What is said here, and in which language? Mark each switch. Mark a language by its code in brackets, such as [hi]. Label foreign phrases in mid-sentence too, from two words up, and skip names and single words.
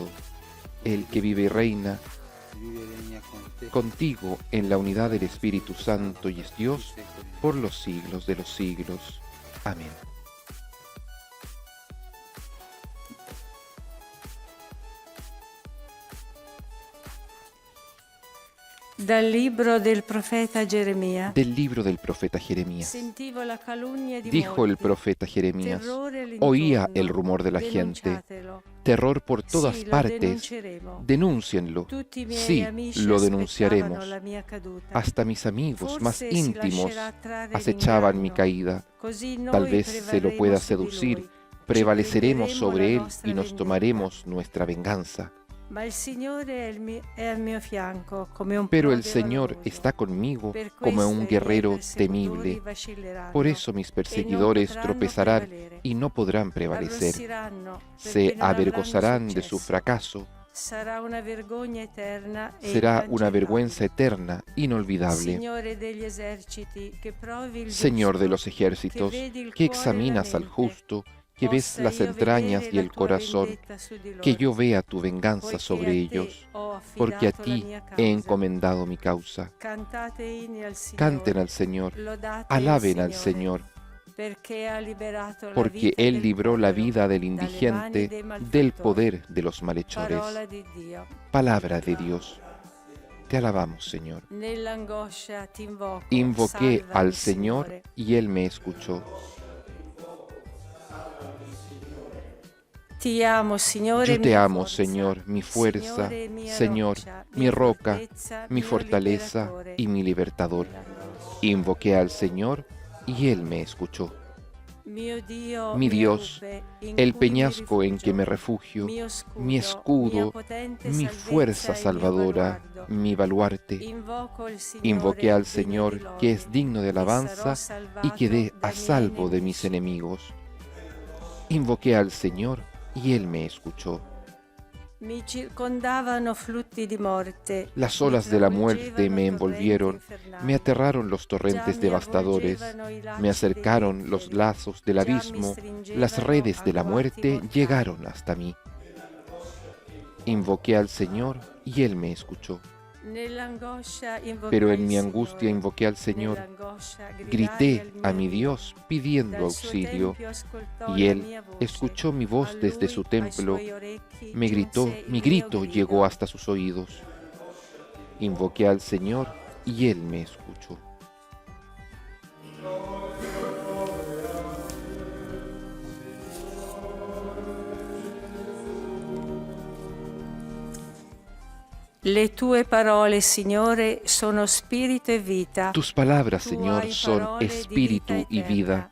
[es] El que vive y reina [it] Vive e regna con te [es] contigo en la unidad del Espíritu Santo y es Dios [it] per i secoli. [es] por los siglos de los siglos. Amén. [it] Dal libro del profeta Geremia. [es] Del libro del profeta Jeremías. [it] Sentivo la calunnia di [es] Dijo el [it] molti, [es] profeta Jeremías, [it] terrore all'intorno, [es] oía el rumor de la gente, [it] denunciatelo. [es] terror por todas [it] Sì, lo [es] partes, [it] denunceremo. [es] denúncienlo. [it] Tutti i miei [es] Sí, [it] amici [es] lo [it] aspettavano [es] denunciaremos. [it] la mia caduta. [es] Hasta mis amigos más [it] Forse si [es] íntimos [it] lascerà trarre [es] acechaban mi [it] l'inganno. [es] caída. [it] Così noi [es] Tal vez se lo pueda [it] prevarremo su di [es] seducir, [it] lui. [es] prevaleceremos [it] Ci [es] sobre [it] prenderemo [es] él [it] la nostra [es] y nos [it] vendetta. [es] tomaremos nuestra venganza. [it] Ma il Signore è al mio fianco come un [es] Pero el [it] prode [es] Señor [it] valoroso. [es] está conmigo [it] Per [es] como [it] questo [es] un [it] i miei [es] guerrero [it] persecutori [es] temible. [it] vacilleranno [es] Por eso mis [it] e non [es] perseguidores [it] potranno [es] tropezarán [it] prevalere. [es] y no podrán prevalecer. [it] Arrossiranno, [es] Se [it] perché non avranno [es] avergonzarán de su [it] successo. [es] fracaso. [it] Sarà una vergogna eterna e [es] Será una [it] incancellabile. [es] vergüenza eterna, inolvidable. [it] Signore degli eserciti, che provi il [es] Señor de [it] giusto, [es] los ejércitos, [it] che vedi il [es] que [it] cuore e [es] la examinas al [it] mente, [es] justo, que ves [it] possa [es] las [it] io [es] entrañas [it] vedere [es] y [it] la [es] el [it] tua [es] corazón, [it] vendetta su di loro, [es] que yo vea tu venganza [it] poiché [es] sobre [it] a te [es] ellos, [it] ho [es] porque a [it] affidato la [es] ti [it] mia [es] he [it] causa. [es] encomendado mi causa. [it] Cantate inni al Signore, [es] Canten al Señor, [it] lodate [es] alaben [it] il [es] al Señor, [it] perché ha liberato la [es] porque [it] vita [es] Él [it] del [es] libró la [it] povero [es] vida del [it] dalle mani [es] indigente [it] dei malfattori. [es] del poder de los malhechores. [it] Parola di Dio. [es] Palabra de Dios. Te alabamos, Señor. [it] Nell'angoscia ti invoco, [es] Invoqué [it] salvami, [es] al Señor [it] Signore. [es] y Él me escuchó. [it] Ti amo, Signore, [es] Yo te [it] mia [es] amo, [it] forza. [es] Señor, mi fuerza, [it] Signore, mia [es] Señor, [it] roccia, [es] mi [it] mia [es] roca, [it] fortezza, [es] mi [it] mio [es] fortaleza [it] liberatore. [es] y mi libertador. Invoqué al Señor y Él me escuchó. [it] Mio Dio, [es] Mi Dios, [it] nube in [es] el [it] cui mi [es] peñasco en que me [it] rifugio, [es] refugio, [it] mio [es] mi escudo, [it] mia potente [es] mi [it] salvezza [es] fuerza [it] e mio [es] salvadora, [it] baluardo. [es] mi baluarte. [it] Invoco il Signore, [es] Invoqué al [it] degno di [es] Señor, [it] lode, [es] que es digno de [it] e sarò [es] alabanza, y [it] salvato [es] quedé a [it] dai miei [es] salvo de mis [it] nemici. [es] enemigos. Invoqué al Señor y Él me escuchó. [it] Mi circondavano flutti di morte. [es] Las [it] mi [es] olas de la [it] travolgevano [es] muerte me envolvieron, [it] torrenti infernali. [es] me aterraron los [it] Già [es] torrentes [it] mi [es] devastadores, [it] avvolgevano i lacci [es] me acercaron [it] degli [es] los [it] inferi. [es] lazos del [it] Già mi [es] abismo, [it] stringevano [es] las redes de la [it] agguati [es] muerte [it] mortali. [es] llegaron hasta mí. Invoqué al Señor y Él me escuchó. [it] Nell'angoscia invocai [es] Pero en [it] il [es] mi [it] Signore. [es] angustia invoqué al Señor, [it] Nell'angoscia gridai [es] grité [it] al mio [es] a mi [it] Dio. [es] Dios pidiendo [it] Dal suo [es] auxilio, [it] tempio ascoltò [es] y [it] la [es] Él [it] mia voce. [es] escuchó mi voz [it] A [es] desde [it] lui, [es] su [it] ai [es] templo, [it] suoi orecchi, [es] me gritó, [it] giunse il [es] mi [it] mio [es] grito [it] grido. [es] llegó hasta sus oídos. Invoqué al Señor y Él me escuchó. [it] Le tue parole, Signore, sono spirito e vita. [es] Tus palabras, Tú Señor, hay son [it] parole di [es] espíritu [it] vita [es] y vida. [it] eterna.